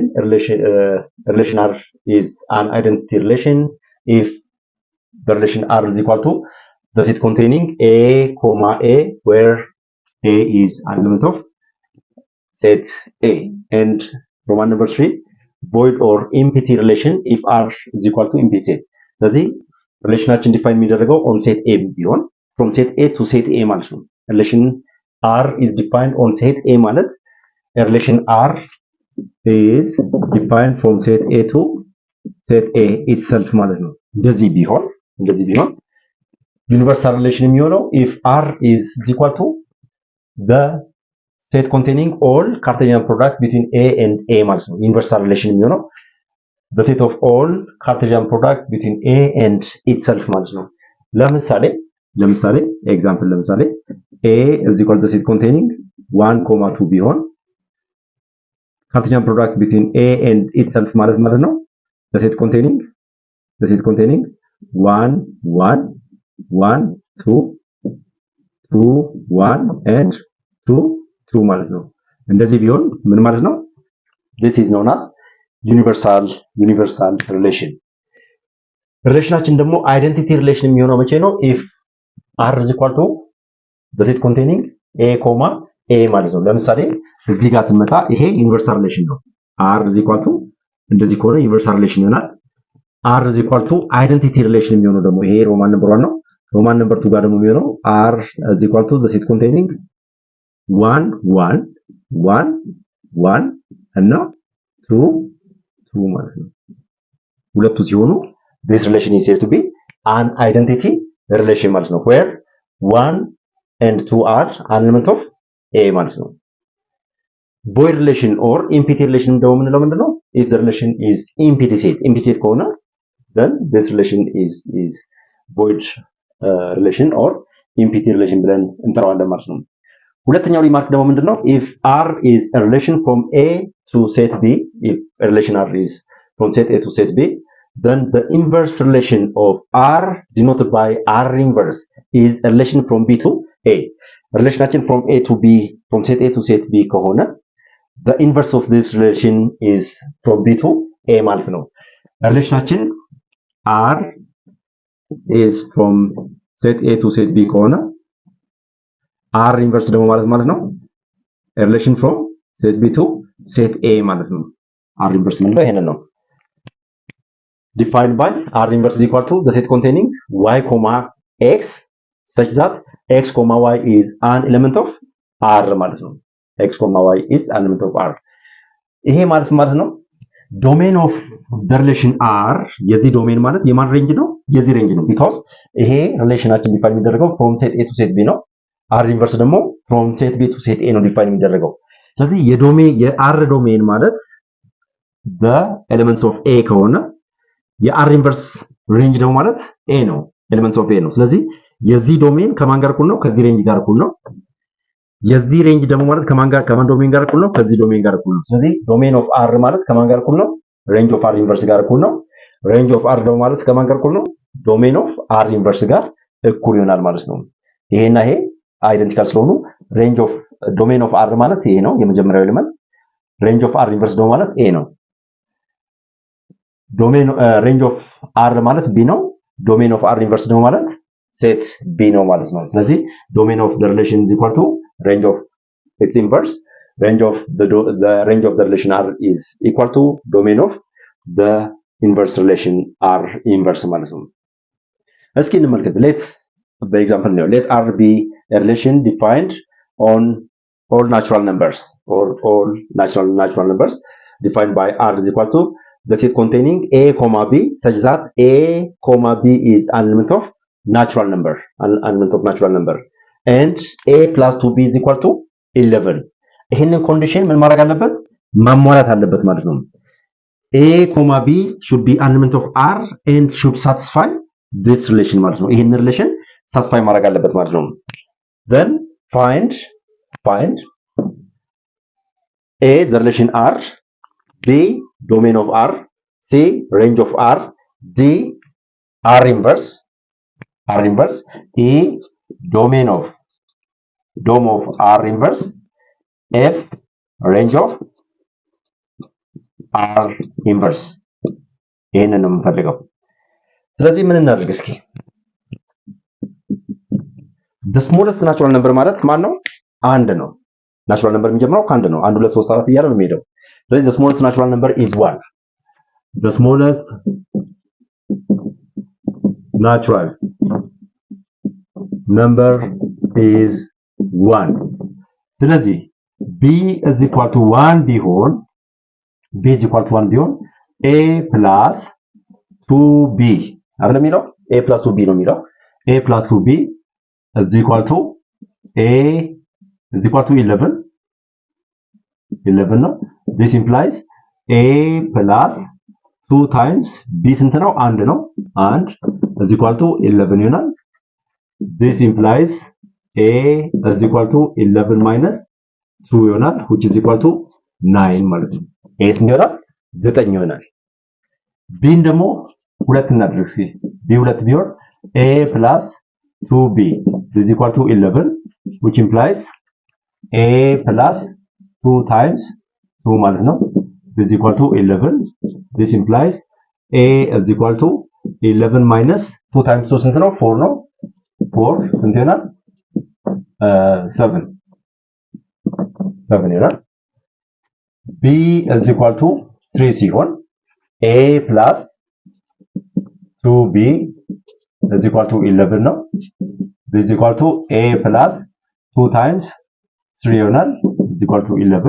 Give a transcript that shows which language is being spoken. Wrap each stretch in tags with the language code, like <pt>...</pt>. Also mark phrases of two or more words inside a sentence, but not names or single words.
<en>Relation R is an identity relation if the relation R is equal to the set containing A comma A, where A is an element of set A. And Roman number 3. void or empty relation if R is equal to empty set.</en> <am>ስለዚህ ሪሌሽናችን ዲፋይን የሚደረገው</am> <en>on set A ቢሆን from set A to set A</en> <am>ማለት ነው።</am> <en>relation R is defined on set A ማለት relation R is defined from set A to set A itself</en> <am>ማለት ነው። እንደዚህ ቢሆን</am> <en>universal relation የሚሆነው if R is equal to the set containing all Cartesian product between A and A</en> <am>ማለት ነው።</am> <en>universal relation የሚሆነው the set of all Cartesian products between A and itself</en> <am>ማለት ነው። ለምሳሌ</am> <en>A is equal to the set containing 1, 2 ቢሆን Cartesian product between A and itself</en> <am>ማለት ነው</am> <en>the set containing 1 1 1 2 2 1 and 2 2</en> <am>ማለት ነው። እንደዚህ ቢሆን ምን ማለት ነው?</am> <en>this is known as universal relation.</en> <am>ሪሌሽናችን ደግሞ</am> <en>identity relation</en> <am>የሚሆነው መቼ ነው?</am> <en>if r is equal to the set containing a, a</en> <am>ማለት ነው። ለምሳሌ እዚህ ጋር ስንመጣ ይሄ</am> <en>universal relation</en> <am>ነው።</am> <en>r is equal to</en> <am>እንደዚህ ከሆነ</am> <en>universal relation</en> <am>ይሆናል።</am> <en>r is equal to identity relation</en> <am>የሚሆነው ደግሞ ይሄ</am> <en>roman number</en> <am>1 ነው።</am> <en>roman number</en> <am>2 ጋር ደግሞ የሚሆነው</am> <en>r is equal to the set containing 1 1 1 1 እና 2 2</en> <am>ማለት ነው። ሁለቱ ሲሆኑ</am> <en>this relation is said to be an identity relation</en> <am>ማለት ነው</am> <en>where 1 and 2 are an element of a</en> <am>ማለት ነው።</am> <en>void relation or empty relation</en> <am>ደግሞ ምንለው ምንድነው?</am> <en>if the relation is empty set ከሆነ then this relation is void relation or empty relation</en> <am>ብለን እንጠራዋለን ማለት ነው። ሁለተኛው ሪማርክ ደግሞ ምንድነው?</am> <en>if r is a relation from a to set b, if a relation r is from set a to set b, then the inverse relation of r denoted by r inverse is a relation from b to a. Relationaችን from a to b, from set a to set b ከሆነ the inverse of this relation is from b to a</en> <am>ማለት ነው። ሪሌሽናችን</am> <en>r is from set a to set b ከሆነ r inverse</en> <am>ደግሞ ማለት ነው</am> <en>relation from set b to set a</en> <am>ማለት ነው። r inverse ማለት ይሄንን ነው።</am> <en>defined by r inverse is equal to the set containing y, x such that x, y is an element of r</en> <am>ማለት ነው።</am> <en>x, y is an element of r</en> <am>ይሄ ማለት ነው</am> <en>domain of the relation r</en> <am>የዚህ ዶሜን ማለት የማን ሬንጅ ነው? የዚህ ሬንጅ ነው because ይሄ ሪሌሽናችን ዲፋይን የሚደረገው</am> <en>from set a to set b</en> <am>ነው።</am> <en>r inverse</en> <am>ደግሞ</am> <en>from set b to set a</en> <am>ነው ዲፋይን የሚደረገው። ስለዚህ የr ዶሜን ማለት</am> <en>the elements of a</en> <am>ከሆነ የ</am> <en>r inverse</en> <am>ሬንጅ ደግሞ ማለት a ነው</am> <en>elements of a</en> <am>ነው። ስለዚህ የዚህ ዶሜን ከማን ጋር እኩል ነው? ከዚህ ሬንጅ ጋር እኩል ነው። የዚህ ሬንጅ ደግሞ ማለት ከማን ዶሜን ጋር እኩል ነው? ከዚህ ዶሜን ጋር እኩል ነው። ስለዚህ</am> <en>domain of r</en> <am>ማለት ከማን ጋር እኩል ነው?</am> <en>range of r inverse</en> <am>ጋር እኩል ነው።</am> <en>range of r</en> <am>ደግሞ ማለት ከማን ጋር እኩል ነው?</am> <en>domain of r inverse</en> <am>ጋር እኩል ይሆናል ማለት ነው። ይሄና ይሄ አይደንቲካል ስለሆኑ</am> <en>range of domain of r</en> <am>ማለት ይሄ ነው የመጀመሪያው ኤሌመንት።</am> <en>range of r inverse</en> <am>ደግሞ ማለት a ነው።</am> <en>domain range of r</en> <am>ማለት b ነው።</am> <en>domain of r inverse</en> <am>ደግሞ ማለት</am> <en>set b</en> <am>ነው ማለት ነው። ስለዚህ</am> <en>ዶሜን ኦፍ the relation is equal to range of its inverse. Range of the range of the relation r is equal to domain of the inverse relation r inverse</en> <am>ማለት ነው። እስኪ እንመልከት። በኤግዛምፕል ነው</am> <en>let r be a relation defined on all natural numbers or all natural numbers defined by r is equal to the set containing a, b such that a, b is an element of natural number, and a plus 2b is equal to 11.</en> <am>ይሄንን ኮንዲሽን ምን ማድረግ አለበት? ማሟላት አለበት ማለት ነው።</am> <en>a, b should be an element of r and should satisfy this relation</en> <am>ማለት ነው። ይሄንን</am> <en>relation satisfy</en> <am>ማድረግ አለበት ማለት ነው።</am> <en>then find a the relation r, b domain of r, c range of r, d r inverse, e domain of r inverse, f range of r inverse</en> <am>ይሄንን ነው የምፈልገው። ስለዚህ ምን እናድርግ እስኪ?</am> <en>the smallest natural number</en> <am>ማለት ማን ነው? አንድ ነው።</am> <en>natural number</en> <am>የሚጀምረው ከአንድ ነው። 1 2 3 4 እያለ ነው የሚሄደው። ስለዚህ</am> <en>the smallest natural number is 1. the smallest natural number is 1.</en> <am>ስለዚህ</am> <en>b is equal to 1 ቢሆን a plus 2b</en> <am>አይደለም የሚለው</am> <en>a plus 2b</en> <am>ነው የሚለው</am> <en>a plus 2b is equal to a is equal to 11 ነው። this implies a plus 2 times b</en> <am>ስንት ነው? 1 ነው።</am> <en>1 is equal to 11 ይሆናል። this implies a is equal to 11 minus 2 ይሆናል which is equal to 9</en> <am>ማለት ነው። a ስንት ይሆናል? 9 ይሆናል። b ደግሞ ሁለት እናድርግ እስኪ b ሁለት ቢሆን</am> <en>a plus 2b is equal to 11 which implies a plus 2 times 2</en> <am>ማለት ነው</am> <en>is equal to 11. this implies a is equal to 11 minus 2 times 2</en> <am>ስንት ነው? 4 ነው። 4 ስንት ይሆናል? 7 ይሆናል።</am> <en>b is equal to 3</en> <am>ሲሆን</am> <en>a plus 2b is equal to 11 ነው። b is equal to a plus 2 times 3 ይሆናል is equal to 11.</en>